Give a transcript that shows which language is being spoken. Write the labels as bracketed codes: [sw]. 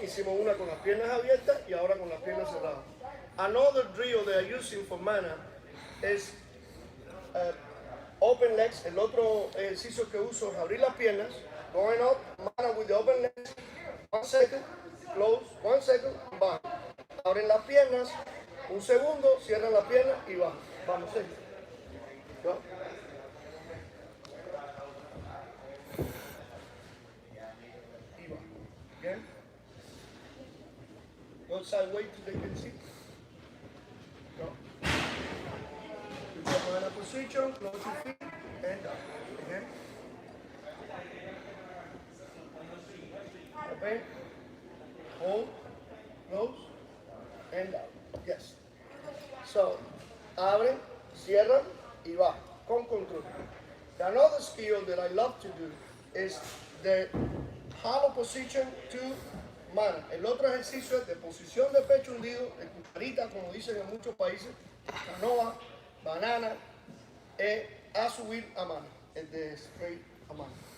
[es] Hicimos una con las piernas abiertas y ahora con las piernas cerradas. [en] Another drill they are using for Manna is open legs. [es] El otro ejercicio que uso es abrir las piernas, [en] going up, Manna with the open legs, 1 second, [es] close, 1 second, baja. Abren las piernas, 1 segundo, cierran las piernas y baja. Vamos, Sergio. Go. Y baja. Again. [en] Go sideways to the can see. Go. Manna position, close your feet, and down. Again. Open, hold, close, and down. Yes. [es] So, abren, cierran, y baja, con control. [en] Another skill that I love to do is the hollow position to Manna. [es] El otro ejercicio es de posición de pecho hundido, de cucharita, como dicen en muchos países, canoa, banana, a subir a Manna, el de straight a Manna.